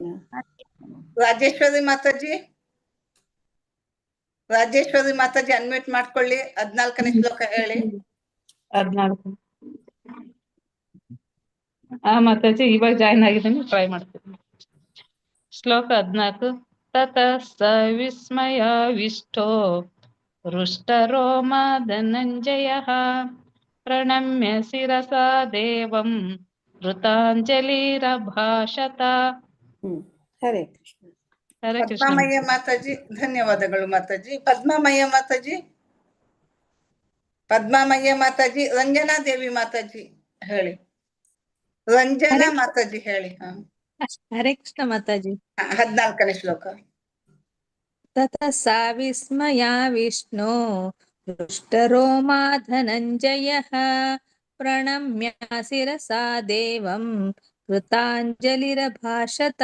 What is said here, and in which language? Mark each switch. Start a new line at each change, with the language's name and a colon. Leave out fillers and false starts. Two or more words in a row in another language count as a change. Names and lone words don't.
Kannada: ರಾಜೇಶ್ವರಿ ಮಾತಾಜಿ, ರಾಜೇಶ್ವರಿ ಮಾತಾಜಿ ಅನ್ಮ್ಯೂಟ್ ಮಾಡ್ಕೊಳ್ಳಿ. 14ನೇ ಶ್ಲೋಕ ಹೇಳಿ. 14. ಮಾತಾಜಿ ಇವಾಗ ಜಾಯ್ನ್ ಆಗಿದ್ದೀನಿ, ಟ್ರೈ ಮಾಡ್ತೀನಿ. ಶ್ಲೋಕ 14.
Sanskrit: ತತಃ ಸ ವಿಸ್ಮಯಾವಿಷ್ಟೋ ಹೃಷ್ಟರೋಮಾ ಧನಂಜಯಃ ಪ್ರಣಮ್ಯ ಶಿರಸಾ ದೇವಂ ಕೃತಾಂಜಲಿರಭಾಷತ.
Kannada: ಹರೇ ಕೃಷ್ಣ. ಹರೇ ಕೃಷ್ಣ. ಪದ್ಮಾಮಯ್ಯ ಮಾತಾಜಿ ಧನ್ಯವಾದಗಳು ಮಾತಾಜಿ. ಪದ್ಮಾಮಯ್ಯ ಮಾತಾಜಿ, ಪದ್ಮಾಮಯ್ಯ ಮಾತಾಜಿ. ರಂಜನಾ ದೇವಿ ಮಾತಾಜಿ ಹೇಳಿ. ರಂಜನಾ ಮಾತಾಜಿ ಹೇಳಿ. ಹರೇ ಕೃಷ್ಣ ಮಾತಾಜಿ. 14ನೇ ಶ್ಲೋಕ.
Sanskrit: ತತಃ ಸ ವಿಸ್ಮಯಾವಿಷ್ಣೋ ಹೃಷ್ಟರೋಮಾ ಧನಂಜಯಃ ಪ್ರಣಮ್ಯ ಶಿರಸಾ ದೇವಂ ಕೃತಾಂಜಲಿರಭಾಷತ.